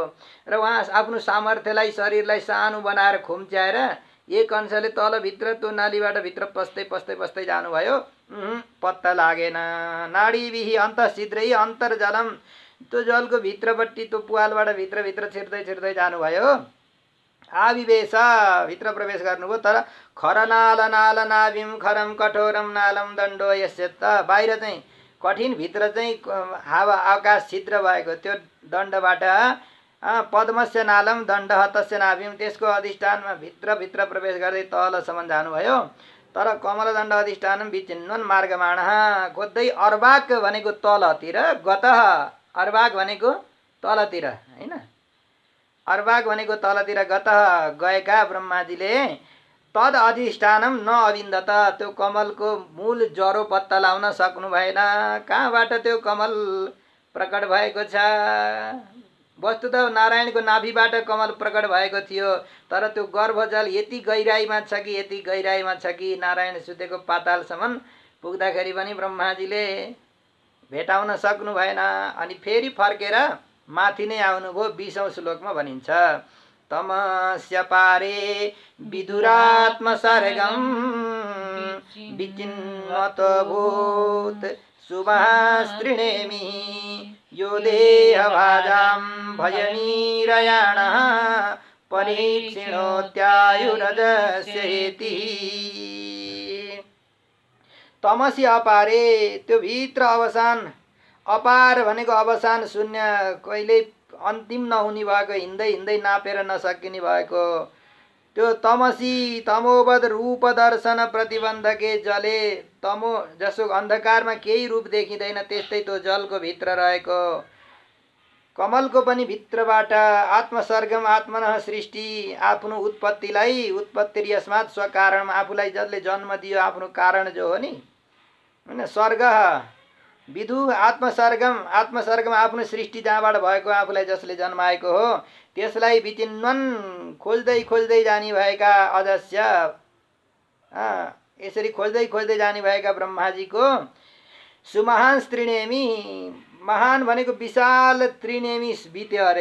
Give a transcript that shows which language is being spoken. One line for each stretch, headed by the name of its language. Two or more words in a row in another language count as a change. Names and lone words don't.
Nepali: र उहाँ आफ्नो सामर्थ्यलाई, शरीरलाई सानो बनाएर खुम्च्याएर एक अंशले तलभित्र त्यो नालीबाट भित्र पस्दै जानुभयो, पत्ता लागेन।
Sanskrit: नाडीभिहि अन्तःछिद्रै अन्तर्जलम,
Nepali: त्यो जलको भित्रपट्टि त्यो पुवालबाट भित्र छिर्दै जानुभयो। आविवेश, भित्र प्रवेश गर्नुभयो।
Sanskrit: तर खरनाल नाल नाभिम खरम कठोरम नालम दण्डो यस्यत,
Nepali: बाहिर चाहिँ कठिन, भित्र चाहिँ हावा आकाश छिद्र भएको त्यो दण्डबाट
Sanskrit: पद्मस्य नालम दण्ड तस्य नाभिम,
Nepali: त्यसको अधिष्ठानमा भित्र प्रवेश गर्दै तलसम्म जानुभयो।
Sanskrit: तर कमलदण्ड अधिष्ठानम विचिन्वन् मार्गमाणः, खोज्दै अर्वाक
Nepali: भनेको तलतिर,
Sanskrit: गतः अर्वाक
Nepali: भनेको तलतिर होइन,
Sanskrit: अर्वाक
Nepali: भनेको तलतिर,
Sanskrit: गतः
Nepali: गएका ब्रह्माजीले
Sanskrit: तद अधिष्ठानम न अविन्दत,
Nepali: त्यो कमलको मूल जरो पत्ता लाउन सक्नु भएन। कहाँबाट त्यो कमल प्रकट भएको छ? वस्तुत नारायणको नाभिबाट कमल प्रकट भएको थियो, तर त्यो गर्भजल यति गहिराइमा छ कि यति गहिराइमा छ कि नारायण सुतेको पातालसम्म पुग्दाखेरि पनि ब्रह्माजीले भेटाउन सक्नु भएन। अनि फेरि फर्केर माथि नै आउनुभयो। 20औं श्लोकमा भनिन्छ,
Sanskrit: तमस्य पारे विदुरात्मसर्गम विचिन्वतभूत सुभास्त्रिणेमि यो देहभाजां भयनीरयाणः परीक्षिणोत्यायुरजस्येति। तमसी अपारे,
Nepali: त्यो भित्र अवसान, अपार भनेको अवसान, शून्य, कहिले अन्तिम नहुने भएको, हिँड्दै हिँड्दै नापेर नसकिने भएको त्यो तमसी तमोवद रूप
Sanskrit: दर्शन प्रतिबन्धके जले,
Nepali: तमो जसो अन्धकारमा केही रूप देखिँदैन त्यस्तै त्यो जलको भित्र रहेको कमलको पनि भित्रबाट
Sanskrit: आत्मसर्गम आत्मनः सृष्टि,
Nepali: आफ्नो उत्पत्तिलाई,
Sanskrit: उत्पत्ति यस्मात् स्वकारण,
Nepali: आफूलाई जसले जन्म दियो आफ्नो कारण जो हो नि, होइन,
Sanskrit: सर्ग विदु आत्मसर्गम, आत्मसर्गम
Nepali: आफ्नो सृष्टि जहाँबाट भएको, आफूलाई जसले जन्माएको हो त्यसलाई विचिन्वन, खोज्दै खोज्दै जाने भएका अजस्य, यसरी खोज्दै खोज्दै जाने भएका ब्रह्माजीको सुमहान त्रिनेमी, महान भनेको विशाल, त्रिनेमी बित्यो अरे।